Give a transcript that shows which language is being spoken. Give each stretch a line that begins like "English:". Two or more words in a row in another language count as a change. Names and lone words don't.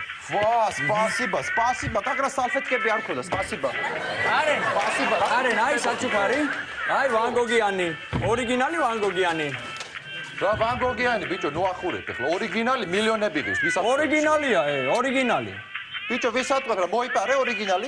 Georgian: ვა,
Russian: спасибо. Как раз салфеткები
Georgian: არ ქონდა,
Russian: спасибо.
Georgian: კარენ, აი საჩუქარი. აი ვანგოგიანი. ორიგინალი ვანგოგიანი. რა ვანგოგიანი, ბიჭო, ნოახურებ ახლა. ორიგინალი მილიონები ღირს, ვისაც. ორიგინალია, ორიგინალი. ბიჭო, ვისატყვე რა მოიპარე ორიგინალი?